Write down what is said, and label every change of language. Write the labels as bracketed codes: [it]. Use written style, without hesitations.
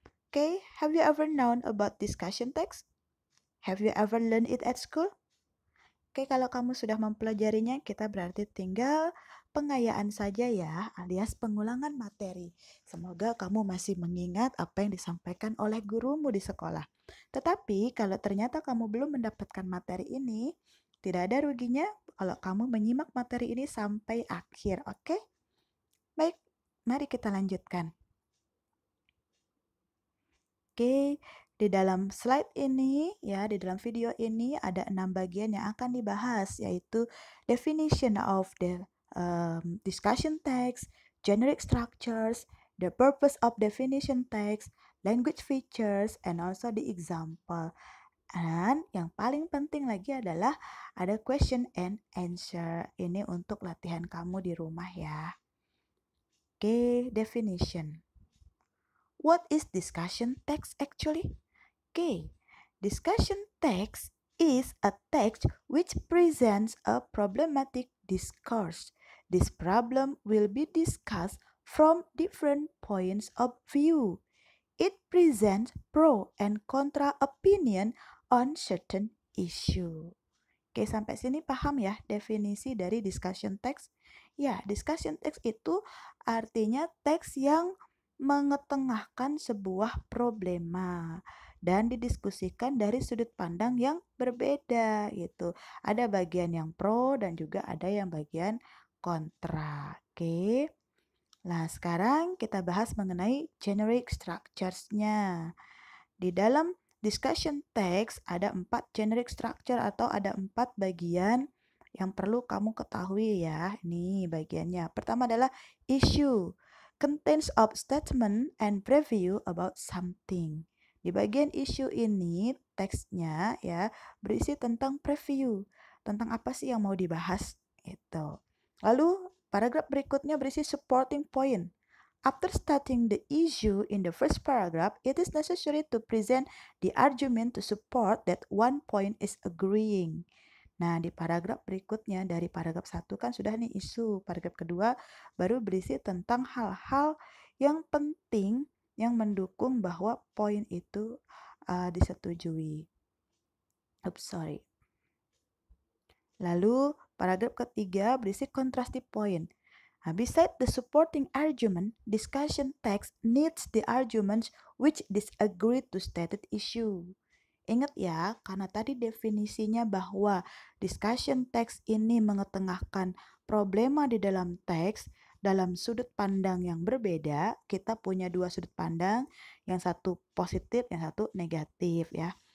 [en] Oke, have you ever known about discussion text? Have you ever learned it at school? [id] Oke, kalau kamu sudah mempelajarinya, kita berarti tinggal pengayaan saja ya, alias pengulangan materi. Semoga kamu masih mengingat apa yang disampaikan oleh gurumu di sekolah. Tetapi kalau ternyata kamu belum mendapatkan materi ini, tidak ada ruginya kalau kamu menyimak materi ini sampai akhir, oke? Baik, mari kita lanjutkan. Oke, di dalam slide ini ya, di dalam video ini ada 6 bagian yang akan dibahas, yaitu [en] definition of the discussion text, generic structures, the purpose of definition text, language features, and also the example. [id] Dan yang paling penting lagi adalah ada question and answer. Ini untuk latihan kamu di rumah ya. Oke, definition. [en] What is discussion text actually? Okay, discussion text is a text which presents a problematic discourse. This problem will be discussed from different points of view. It presents pro and contra opinion on certain issue. [id] Oke, sampai sini paham ya definisi dari discussion text? Ya, discussion text itu artinya teks yang mengetengahkan sebuah problema dan didiskusikan dari sudut pandang yang berbeda gitu. Ada bagian yang pro dan juga ada yang bagian kontra. Oke. Nah, sekarang kita bahas mengenai generic structures-nya. Di dalam discussion text ada 4 generic structure atau ada 4 bagian yang perlu kamu ketahui ya. Ini bagiannya. Pertama adalah issue. [en] Contains of statement and preview about something. [id] Di bagian issue ini teksnya ya berisi tentang preview. Tentang apa sih yang mau dibahas itu. Lalu paragraf berikutnya berisi supporting point. [en] After stating the issue in the first paragraph, it is necessary to present the argument to support that one point is agreeing. [id] Nah, di paragraf berikutnya dari paragraf 1 kan sudah nih isu. Paragraf kedua baru berisi tentang hal-hal yang penting yang mendukung bahwa poin itu disetujui. [en] Oops, sorry. [id] Lalu paragraf ketiga berisi contrastive point. [en] Beside the supporting argument, discussion text needs the arguments which disagree to stated issue. [id] Ingat ya, karena tadi definisinya bahwa discussion text ini mengetengahkan problema di dalam teks dalam sudut pandang yang berbeda. Kita punya dua sudut pandang, yang satu positif, yang satu negatif ya.